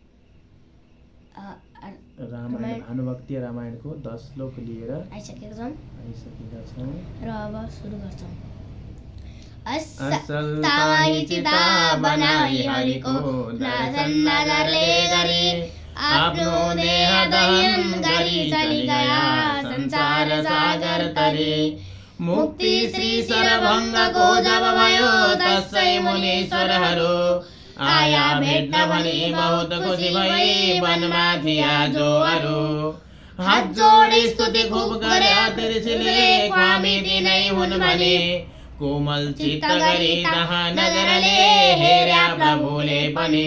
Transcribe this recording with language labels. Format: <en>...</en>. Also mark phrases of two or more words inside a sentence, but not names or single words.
<ne>रामायण भानुभक्तीय रामायणको 10 श्लोक लिएर आइसकेका छौँ र अब सुरु गर्छौँ। असल ताही चिता बनाई हरिको दर्शन नगरले गरी आफ्नो देह दहन गरी चली गया संसार सागर तरी। मुक्ति श्री सरभङ्गको जब भयो तसै मुनीश्वरहरू आया भेट्न भनी बहुत खुसी भई वनमा थिया जोहरू। हात जोडी स्तुति खूब गरे ऋषिले स्वामी तिनै हुन् भने कोमल चित्त गरी तहाँ नजरले हेर्या प्रभुले पनि।</ne>